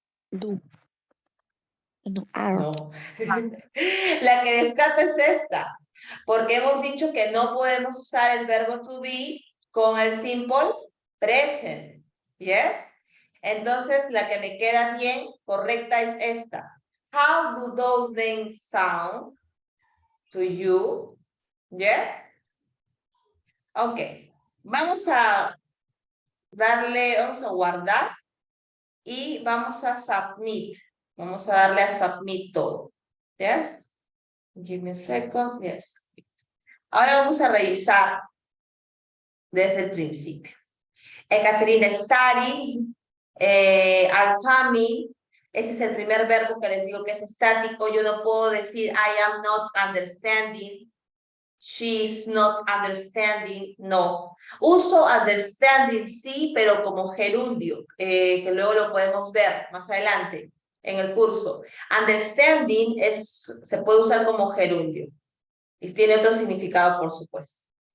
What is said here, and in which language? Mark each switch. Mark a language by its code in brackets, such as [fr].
[en] Do. No, are. No. [es] La que descarto es esta, porque hemos dicho que no podemos usar el verbo to be con el simple present. ¿Yes? Entonces, la que me queda bien, correcta, es esta. [en] How do those names sound to you? [es] Yes? Ok. Vamos a guardar y vamos a submit. Vamos a darle a submit todo. Yes? [en] Give me a second. [es] Yes. Ahora vamos a revisar desde el principio. [en] Ekaterina studies, are coming. [es] Ese es el primer verbo que les digo que es estático. Yo no puedo decir [en] I am not understanding. She's not understanding. [es] No. Uso understanding sí, pero como gerundio, que luego lo podemos ver más adelante en el curso. Understanding se puede usar como gerundio. Y tiene otro significado, por supuesto.